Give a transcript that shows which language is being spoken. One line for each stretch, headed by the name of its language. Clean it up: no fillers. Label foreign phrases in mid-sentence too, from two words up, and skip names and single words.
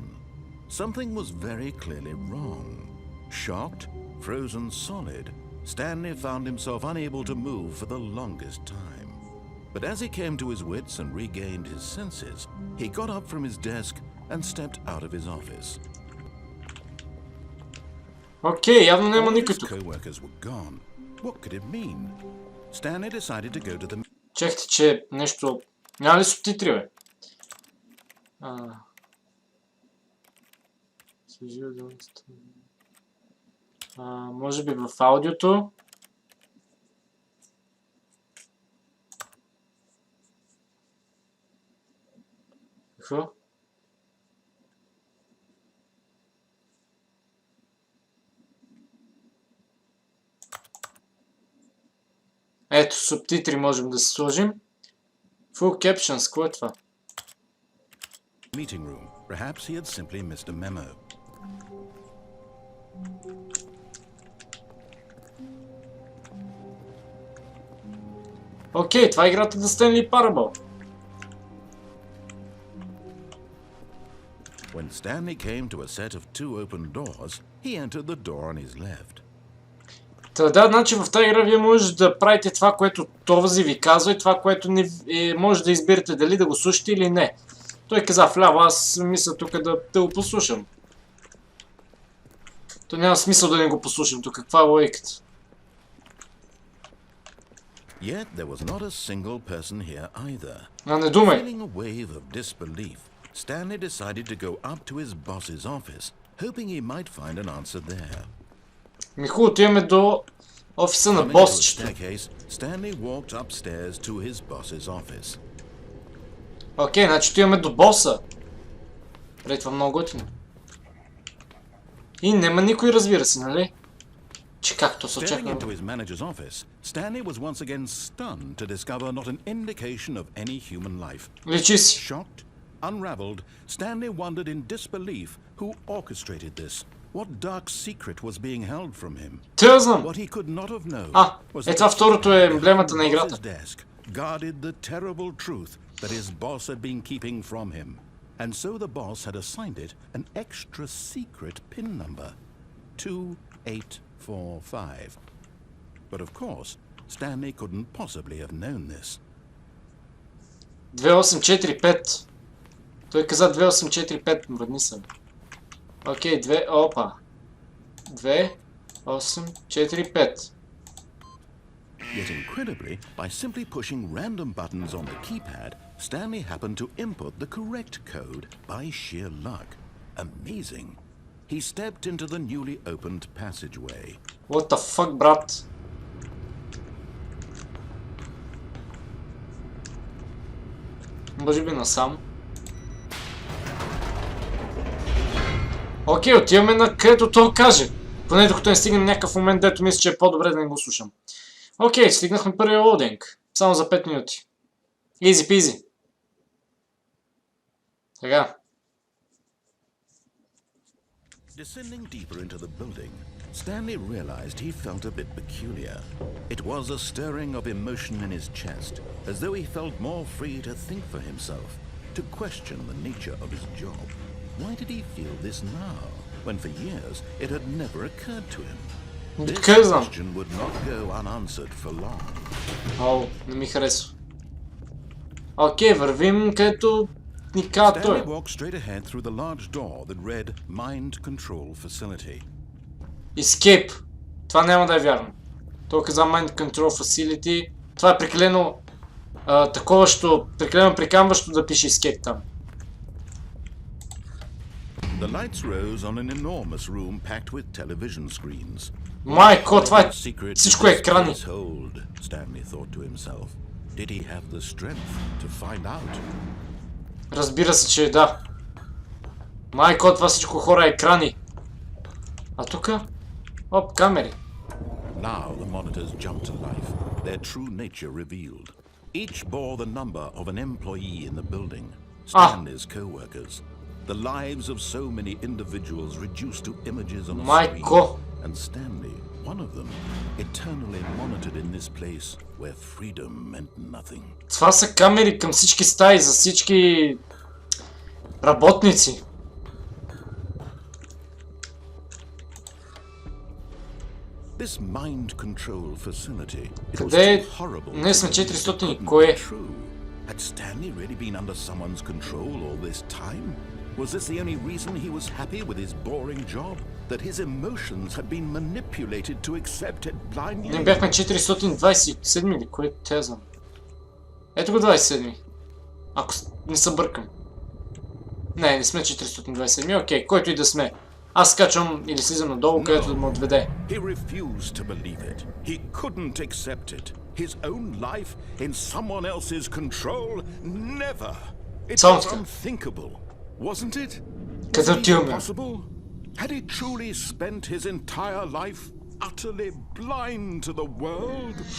English: Something was very clearly wrong. Shocked, frozen solid, Stanley found himself unable to move for the longest time. But as he came to his wits and regained his senses, he got up from his desk and stepped out of his office.
Bulgarian: Окей, явно няма никой тук.
English: Co-workers were gone. What could it mean? Stanley decided to go to the...
Bulgarian: Чехте, че нещо... Няма ли субтитри, бе? Може би в аудиото. Какво? Ето, субтитри можем да се сложим.
English: Full captions,
Bulgarian: какво е това?
English: Meeting room. Perhaps he had simply missed a memo.
Bulgarian: Окей, това е играта The Stanley Parable.
English: When Stanley came to a set of two open doors, he entered the door on his left.
Bulgarian: Да, значи в тази игра вие можете да правите това, което този ви казва и това, което не може да изберете дали да го слушате или не. Той каза вляво, аз мисля тук да го послушам. То няма смисъл да не го послушам тук, каква е логиката?
English: Yet there was not a single person here either.
Bulgarian: Не думай.
English: Feeling a wave of disbelief, Stanley decided to go up to his boss's office, hoping he might find an answer there.
Bulgarian: Миху, отиваме до офиса на босчето.
English: Stanley walked upstairs to his boss's office.
Bulgarian: Окей, значи отиваме до боса. Преди това много готино. И нема никой, разбира се, нали? Че както се очаква.
English: Into his manager's office, Stanley was once again stunned to discover not an indication of any human life.
Bulgarian: Личи си.
English: Shocked, unraveled, Stanley wondered in disbelief who orchestrated this. What dark secret was being held from him?
Bulgarian: Те знам.
English: What he could not have known
Bulgarian: was това второто е емблемата на играта.
English: Guarded the terrible truth that his boss had been keeping from him. And so the boss had assigned it an extra secret PIN number. 2845. But of course, Stanley couldn't possibly have known this. 2845.
Bulgarian: Той каза 2845, мръдни съм. Окей, 2, опа. 2, 8, 4, 5.
English: Yet incredibly, by simply pushing random buttons on the keypad, Stanley happened to input the correct code by sheer luck. Amazing. He stepped into the newly opened passageway. What the fuck,
Bulgarian: брат? Може би насам. Окей, отиваме на където той каже. Поне докато не стигнем някакъв момент, дето мисля, че е по-добре да не го слушам. Окей, стигнахме първия лоудинг. Само за 5 минути.
English: Easy peasy.
Bulgarian: Сега.
English: Descending deeper into the building, Stanley realized he felt a bit peculiar. It was a stirring of emotion in his chest, as though he felt more free to think for himself, to question the nature of his job. Why did he feel this now, when for years it had never occurred to him? This question would not go unanswered for long.
Bulgarian: О, не ми харесва. Окей, вървим където ни каза той.
English: Stanley walked straight ahead through the large door that read Mind Control Facility. Escape.
Bulgarian: Това няма да е вярно. Той каза Mind Control Facility. Това е прекалено таковащо, прекалено прикамващо да пише Escape там.
English: The lights rose on an enormous room packed with television screens.
Bulgarian: Майко, това е всичко е екрани.
English: Stanley thought to himself. Did he have the strength to find out?
Bulgarian: Разбира се, че да. Майко, това всичко хора е екрани. А тука? Оп, камери.
English: Now the monitors jumped to life, their true nature revealed. Each bore the number of an employee in the building, Stanley's co-workers. The lives of so many individuals reduced to images on a screen. And Stanley, one of them, eternally monitored in this place where freedom meant nothing.
Bulgarian: Това са камери към всички стаи, за всички работници.
English: This mind control facility.
Bulgarian: Къде е? Ние сме 400 и кой е? Had Stanley really been under someone's control all this time? Was this the only reason he was happy with his boring job? That his emotions had been manipulated to accept it blindly? Ние бяхме 427 или кое те знам? Ето го 27. Ако не се бъркам. Не сме 427. Окей, който и да сме. Аз скачам или слизам надолу, където да ме отведе.
English: He refused to believe it. He couldn't accept it. His own life in someone else's control? Never. It was unthinkable, wasn't it? Was it impossible? Had he truly spent his entire life utterly blind to the world?